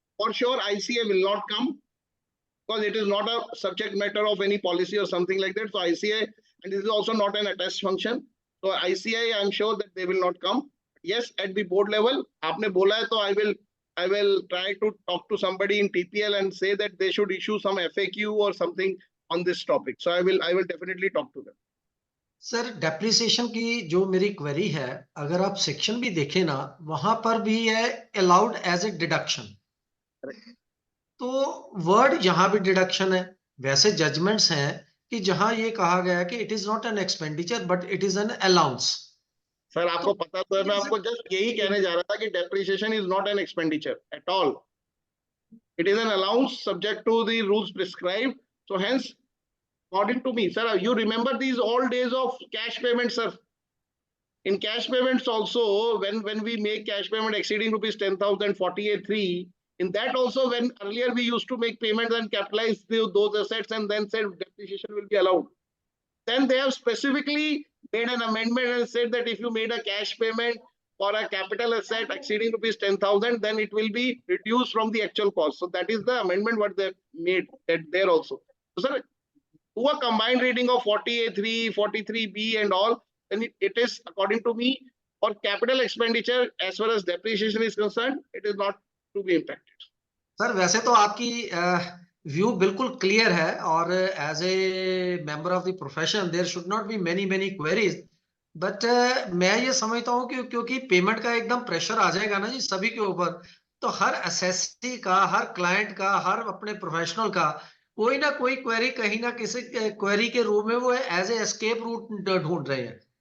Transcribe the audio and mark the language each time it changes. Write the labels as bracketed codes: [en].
[en] For sure, ICA will not come because it is not a subject matter of any policy or something like that. So ICA, and this is also not an attest function. So ICA, I'm sure that they will not come. Yes, at the board level, [hi] आपने बोला है तो [en] I will try to talk to somebody in TPL and say that they should issue some FAQ or something on this topic. So I will definitely talk to them. [hi] Sir depreciation की जो मेरी query है, अगर आप section भी देखें ना, वहां पर भी है अलाउड एज ए डिडक्शन. तो वर्ड यहाँ भी डिडक्शन है. वैसे जजमेंट्स हैं कि जहां ये कहा गया है कि [en] It is not an expenditure but it is an allowance. [hi] Sir आपको पता तो है, मैं आपको जस्ट यही कहने जा रहा था कि [en] Depreciation is not an expenditure at all. It is an allowance subject to the rules prescribed. So hence according to me, sir, you remember these old days of cash payments, sir. In cash payments also, when we make cash payment exceeding rupees 10,000, 48.3, in that also, when earlier we used to make payments and capitalize those assets and then said depreciation will be allowed. Then they have specifically made an amendment and said that if you made a cash payment for a capital asset exceeding rupees 10,000, then it will be reduced from the actual cost. So that is the amendment what they made there also. So, sir, to a combined reading of 48.3, 43B and all, then it is, according to me, for capital expenditure, as far as depreciation is concerned, it is not to be impacted. [hi] Sir वैसे तो आपकी view बिल्कुल clear है और [en] As a member of the profession there should not be many queries. [hi] But मैं ये समझता हूँ कि क्योंकि पेमेंट का एकदम प्रेशर आ जाएगा ना जी सभी के ऊपर, तो हर असेसी का, हर क्लाइंट का, हर अपने प्रोफेशनल का कोई ना कोई क्वेरी कहीं ना किसी क्वेरी के रूप में वो एज ए एस्केप रूट ढूंढ रहे हैं.